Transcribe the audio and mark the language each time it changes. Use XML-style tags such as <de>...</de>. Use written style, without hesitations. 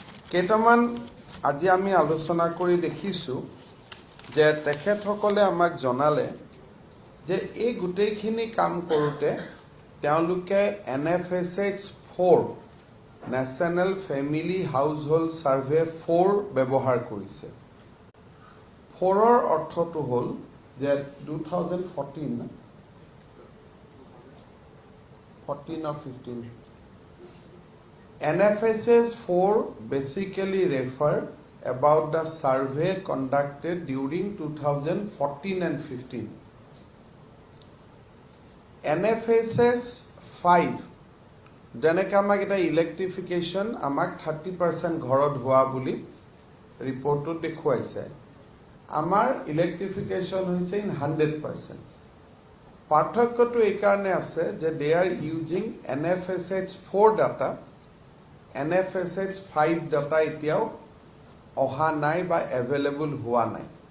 <as>কেইটামান আজি আমি আলোচনা কৰি দেখিছোঁ যে তেখেতসকলে আমাক জনালে যে এই গোটেইখিনি কাম কৰোঁতে তেওঁলোকে NFSH 4 national family household survey 4 ব্যৱহাৰ কৰিছে। 4ৰ অৰ্থটো হ'ল যে</as> <en>2014 or 15 NFSH 4 basically refer about the survey conducted during 2014 and 15.</en> <as>NFSH 5 যেনেকৈ আমাক এটা ইলেক্ট্ৰিফিকেশ্যন আমাক 30% ঘৰত হোৱা বুলি ৰিপৰ্টটোত দেখুৱাইছে, আমাৰ ইলেক্ট্ৰিফিকেশ্যন হৈছে ইন 100%। পাৰ্থক্যটো এইকাৰণে আছে যে</as> <en>they are using</en> <as>NFSH 4 data, NFSH 5 data এতিয়াও অহা নাই বা এভেইলেবল হোৱা নাই।</as>